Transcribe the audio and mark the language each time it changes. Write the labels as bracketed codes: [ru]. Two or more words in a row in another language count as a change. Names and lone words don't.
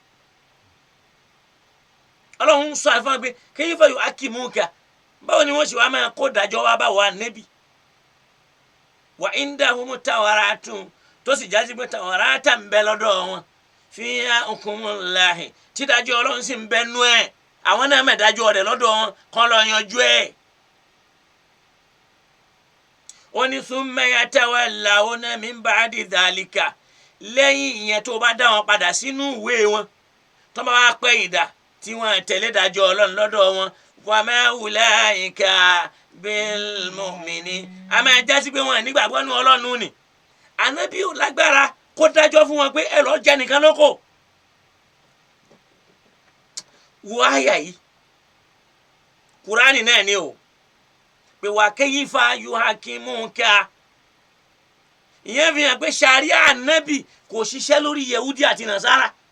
[yo] ọlọ́run ń sọ àfihàn pé [ar] كيف يحكمونك [yo] báwo ni wọ́n ṣe wá máa kó dájọ́ wá bá wa nẹ́bí [ar] وعندهم التوراة [yo] tó sì jásí pé tawrata ń bẹ lọ́dọ̀ wọn [ar] فيها حكم الله [yo] tí dájọ́ ọlọ́run sì ń bẹ nú ẹ̀ àwọn náà mẹ́dájọ́ rẹ̀ lọ́dọ̀ wọn kọ́ lọ yanjú ẹ̀ ó ní [ar] ثم يتولون من بعد ذلك [yo] lẹ́yìn ìyẹn tó bá dá wọn padà sínú ìwé wọn tó bá wá pẹ́ ìdá tí wọ́n tẹ̀lé dájọ́ ọlọ́run lọ́dọ̀ wọn [ar] وما أولئك بالمؤمنين [yo] a máa jásí pé wọn nígbàgbọ́ nú ọlọ́run ni ànábì ò lágbára kó dájọ́ fún wọn pé ẹ lọ́ọ́ jẹ nìkan lóko wo àyà yìí Kùránì náà ni o pé [ar] وكيف يحكمونك [yo] ìyẹn fi hàn pé ṣàríà ànábì kò ṣiṣẹ́ lórí yehudi àti nasara